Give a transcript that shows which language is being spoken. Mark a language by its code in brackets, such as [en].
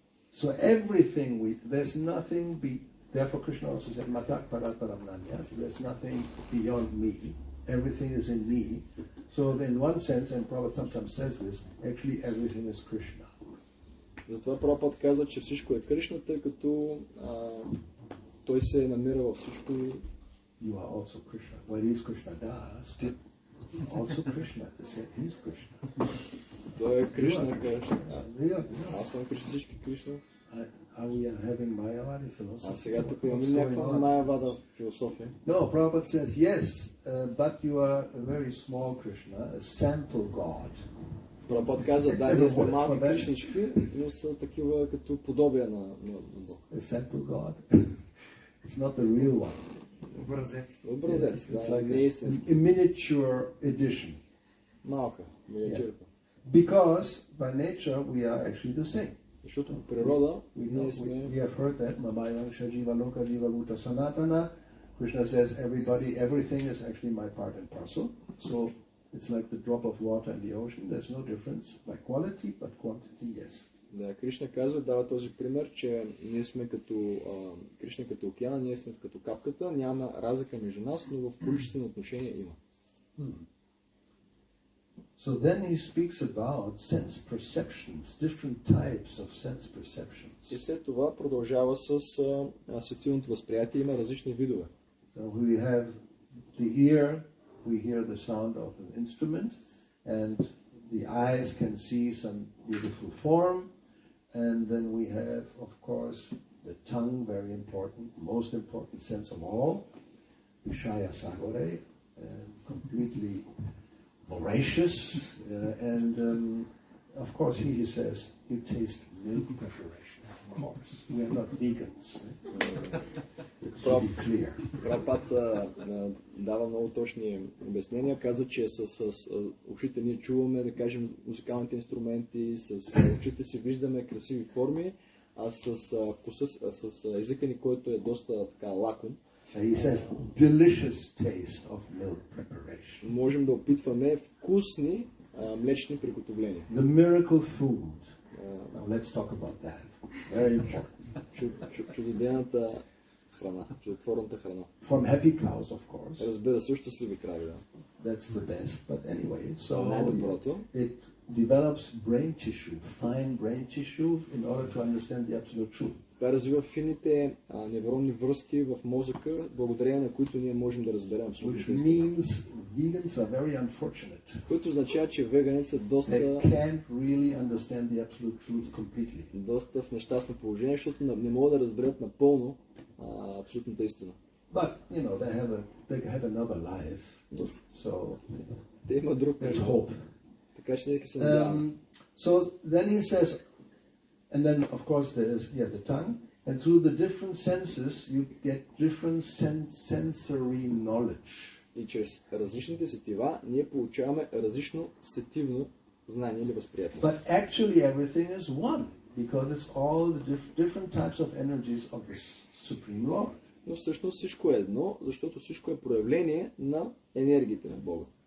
[en] So everything there's nothing therefore Krishna also said, [sa] Matak parat paramnanya, [en] there's nothing beyond me, everything is in me. So in one sense, and Prabhupada sometimes says this, actually everything is Krishna. [bg] Затова Прабхупада казва, че всичко е Кришна, тъй като той се намира във всичко. [en] You are also Krishna. Well, he's Krishna Das. Also Krishna. He's Krishna. [bg] Той е Кришна, казва. [en] Yeah. [bg] Аз съм Кришна, всички Кришна. [en] Are we having Mayavadi philosophy? [bg] А сега тук имаме някаква Майявада философия. [en] No, Prabhupada says, yes, but you are a very small Krishna, a sample God. [bg] Прабхупада казва, да, ние сме малки кришнички, но са такива като подобия на Бог. [en] A sample God. It's not the real one. [bg] Образец. Образец, [en] It's [bg] да, [en] like [bg] не е истински. [en] a miniature edition. [bg] Малка, миниатюрка. [en] Because by nature we are actually the same. [bg] Защото по природа [en] We have heard that [sa] Mamayangsha Jiva Loka Jiva Bhuta Sanatana. [en] Krishna says everything is actually my part and parcel. So it's like the drop of water in the ocean. There's no difference by quality, but quantity, yes. Да, Кришна казва, дава този пример, че ние сме като Кришна като океана, ние сме като капката, няма разлика между нас, но в количествено отношение има. So then he speaks about sense perceptions, different types of sense perceptions. И след това продължава с асоциативното възприятие, има различни видове. So we have the ear, we hear the sound of an instrument, and the eyes can see some beautiful form, and then we have, of course, the tongue, very important, most important sense of all, Vishaya Sagore, completely voracious, and of course he says, you taste milk preparation, of course. We are not vegans. To be clear. [bg] Прабхупада дава много точни обяснения. Казва, че с ушите ние чуваме, да кажем, музикалните инструменти, с очите си виждаме красиви форми, а с вкуса, с езика ни, който е доста така лаком. [en] He says, delicious taste of milk preparation. [bg] Можем да опитваме вкусни млечни приготовления. [en] The miracle food. Now let's talk about that. Very important. [bg] Чудодейната храна, чудотворната храна. [en] From happy cows, of course. [bg] Разбира се, щастливи крави, да. [en] That's the best. But anyway, so [bg] най-доброто. [en] it develops brain tissue, fine brain tissue, in order to understand the absolute truth. [bg] Това развива фините невронни връзки в мозъка, благодарение на които ние можем да разберем абсолютно истина. [en] Which means vegans are very unfortunate. [bg] Което означава, че веганите са [en] They can't really understand the absolute truth completely. [bg] доста в нещастно положение, защото не могат да разберат напълно абсолютната истина. [en] But they have another life, so [bg] Те имат друг [en] there's [bg] живот. [en] hope. [bg] Така че нека се надяваме. [en] So then he says, and then of course there's the tongue, and through the different senses you get different sensory knowledge. [bg] И чрез различните сетива ние получаваме различно сетивно знание или възприятие. [en] But actually everything is one, because it's all the different types of energies of the Supreme Lord. [bg] Но всъщност всичко е едно, защото всичко е проявление на енергиите на Бога.